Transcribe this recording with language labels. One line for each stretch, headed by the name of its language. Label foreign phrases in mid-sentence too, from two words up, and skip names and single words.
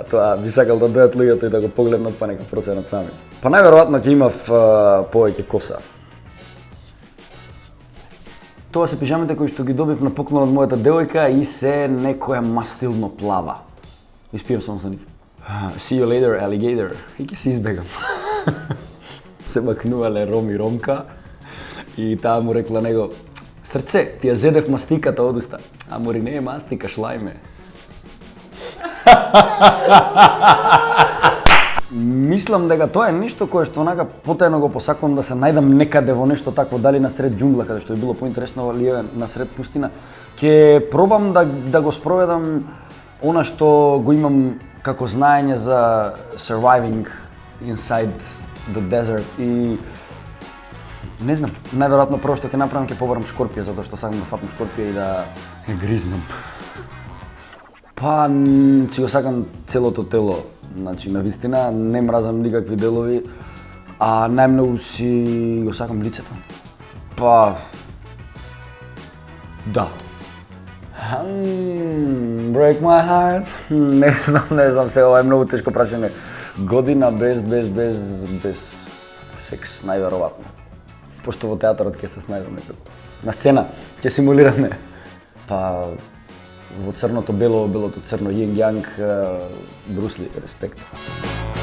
Macedonian: Тоа би сакал да дојдат луѓето и да го погледнат па нека проценат сами. Па најверојатно ќе имав повеќе коса. Тоа се пижамите кои што ги добив на поклон од мојата девојка и се некоја мастилно плава. Испијам само за нив.
English: See you later, alligator.
Macedonian: И ќе се избегам. Се макнувале Ром и Ромка и таа му рекла него: "Срце, ти ја зедев мастиката одуста." Амори не е мастика, шлајме. Мислам дека тоа е нешто кое што онака потајно го посакувам да се најдам некаде во нешто такво, дали насред џунгла, каде што би било поинтересно, или насред пустина. Ќе пробам да го спроведам она што го имам како знаење за
English: surviving inside the desert
Macedonian: и не знам, најверојатно прво што ќе направам ќе побарам шкорпија, затоа што сакам да фатам шкорпија и да ја гризнам. Па си го сакам целото тело, значи навистина не мразам никакви делови, а најмногу си го сакам лицето. Па да.
English: Break my heart.
Macedonian: Не знам, сега ова е многу тешко прашање. Година без секс, најверојатно. Пошто во театарот ќе се снајдеме на сцена, ќе симулираме. Па во црното бело, белото црно, јинг јанг, Брусли, респект.